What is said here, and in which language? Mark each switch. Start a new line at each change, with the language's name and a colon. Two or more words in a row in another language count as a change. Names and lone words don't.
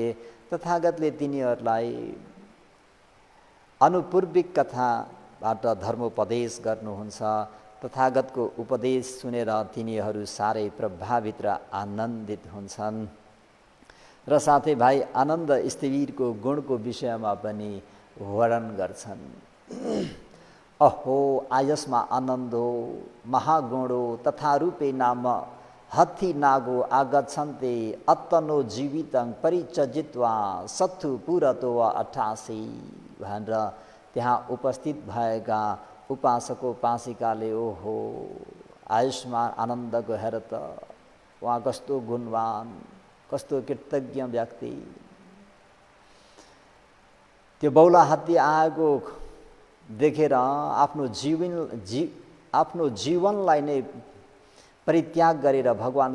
Nepali: तथागतले तिनीहरूलाई अनुपूर्विक कथाबाट धर्मोपदेश गर्नुहुन्छ। तथागतको उपदेश सुनेर तिनीहरू साह्रै प्रभावित र आनन्दित हुन्छन् र साथै भाइ आनन्द स्थिवीरको गुणको विषयमा पनि वर्णन गर्छन्।
Pali: अहो आयस्मा आनन्दो महागुणो तथा रूपे नाम हत्थी नागो आगच्छन्ते अत्तनो जीवितं परिचजित्वा सत्थु पुरतो
Nepali: 88 भनेर त्यहाँ उपस्थित भएका उपासकोपासिकाले ओहो आयुष्मान आनन्दको हेर त उहाँ कस्तो गुणवान, कस्तो कृतज्ञ व्यक्ति। त्यो बौला हात्ती आएको देखेर आफ्नो जीवनलाई नै परित्याग गरेर भगवान